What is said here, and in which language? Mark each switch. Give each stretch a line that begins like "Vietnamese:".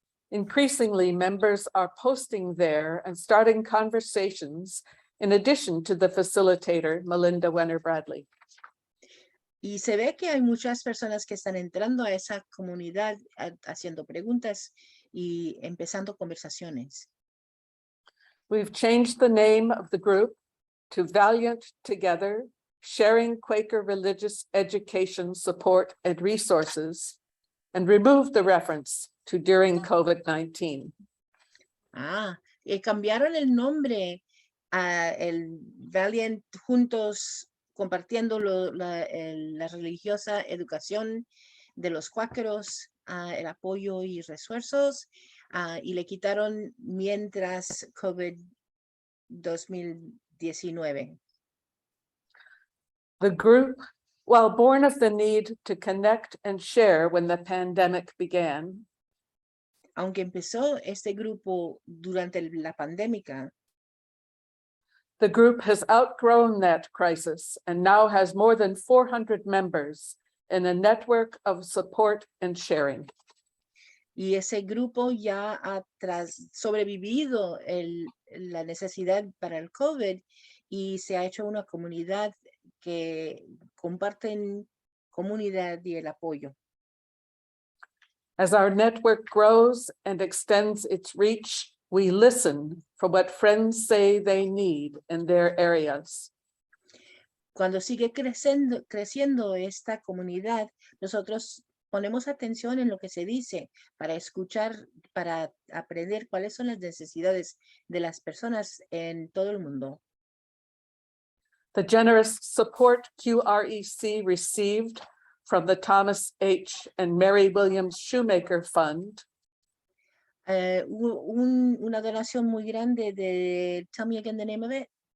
English: Increasingly, members are posting there and starting conversations in addition to the facilitator, Melinda Wenner Bradley.
Spanish: Y se ve que hay muchas personas que están entrando a esa comunidad haciendo preguntas y empezando conversaciones.
English: We've changed the name of the group to Valiant Together, Sharing Quaker Religious Education Support and Resources, and removed the reference to during COVID-19.
Spanish: Cambiaron el nombre a el Valiant Juntos, compartiendo la religiosa educación de los cuáqueros, el apoyo y refuerzos, y le quitaron mientras COVID-2019.
English: The group, while born of the need to connect and share when the pandemic began,
Spanish: aunque empezó este grupo durante la pandemia,
English: the group has outgrown that crisis and now has more than 400 members in a network of support and sharing.
Spanish: Y ese grupo ya ha sobrevivido la necesidad para el COVID y se ha hecho una comunidad que comparten comunidad y el apoyo.
English: As our network grows and extends its reach, we listen for what friends say they need in their areas.
Spanish: Cuando sigue creciendo esta comunidad, nosotros ponemos atención en lo que se dice para escuchar, para aprender cuáles son las necesidades de las personas en todo el mundo.
English: The generous support QREC received from the Thomas H. and Mary Williams Shoemaker Fund
Spanish: una donación muy grande de,
English: tell me again the name of it.